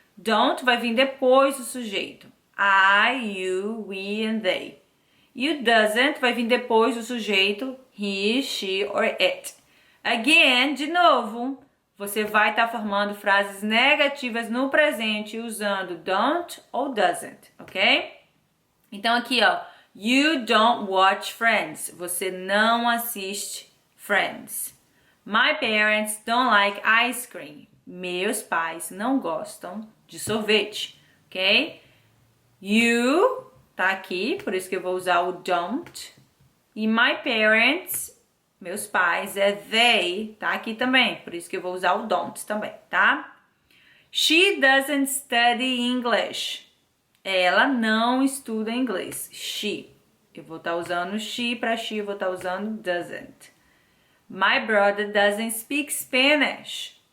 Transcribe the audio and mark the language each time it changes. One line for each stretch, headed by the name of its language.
Portuguese: Don't vai vir depois do sujeito. I, you, we and they. E o doesn't vai vir depois do sujeito he, she or it. Again, de novo, você vai estar formando frases negativas no presente usando don't ou doesn't, ok? Então aqui, ó,
English: you don't watch Friends.
Portuguese: Você não assiste Friends.
English: My parents don't like ice cream.
Portuguese: Meus pais não gostam de sorvete, ok? You tá aqui, por isso que eu vou usar o don't. E
English: my parents,
Portuguese: meus pais, é they, tá aqui também, por isso que eu vou usar o don't também, tá?
English: She doesn't study English.
Portuguese: Ela não estuda inglês. She. Eu vou estar usando she para she, eu vou estar usando doesn't.
English: My brother doesn't speak Spanish.